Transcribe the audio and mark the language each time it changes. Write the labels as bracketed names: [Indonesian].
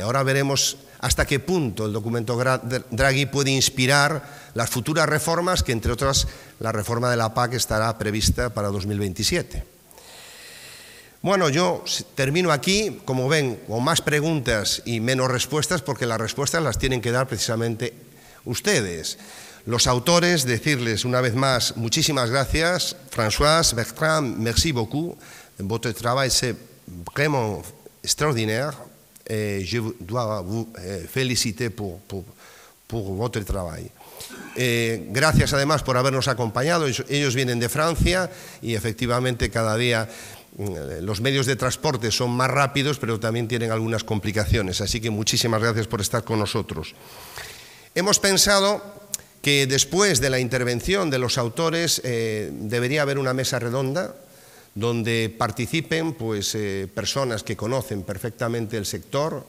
[Spanish] Ahora veremos hasta qué punto el documento Draghi puede inspirar las futuras reformas, que entre otras la reforma de la PAC estará prevista para 2027. Bueno, yo termino aquí, como ven, con más preguntas y menos respuestas, porque las respuestas las tienen que dar precisamente ustedes. Los autores, decirles una vez más muchísimas gracias. [French] Françoise, Bertrand, merci beaucoup. Votre travail c'est vraiment extraordinaire et je dois vous féliciter pour votre travail. [Spanish] Gracias además por habernos acompañado. Ellos vienen de Francia y efectivamente cada día los medios de transporte son más rápidos, pero también tienen algunas complicaciones. Así que muchísimas gracias por estar con nosotros. Hemos pensado que después de la intervención de los autores debería haber una mesa redonda donde participen personas que conocen perfectamente el sector.